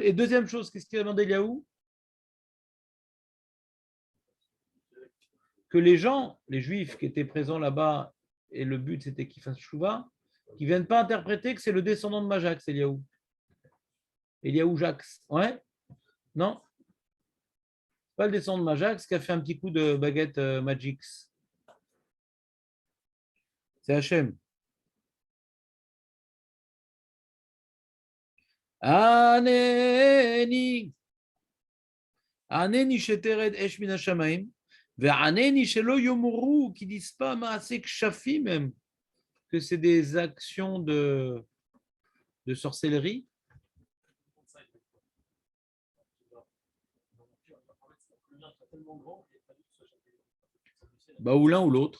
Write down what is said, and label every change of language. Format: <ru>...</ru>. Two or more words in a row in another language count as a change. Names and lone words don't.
<fr>Et deuxième chose, qu'est-ce qu'il a demandé Eliaou? Que les gens, les juifs qui étaient présents là-bas, et le but c'était qu'ils fassent chouva, qu'ils ne viennent pas interpréter que c'est le descendant de Majax, Eliaou. Eliaou Jax. Ouais? Non? Pas le descendant de Majax qui a fait un petit coup de baguette Magix. C'est Hachem. Aneni.</fr> <he>עננו שתרד אש מן השמים. ועננו שלא יאמרו,</he> <fr>qui disent pas</fr> <he>מעשה כשפים</he> <fr>même, que c'est des actions de sorcellerie. Bah, ou l'un ou l'autre.</fr>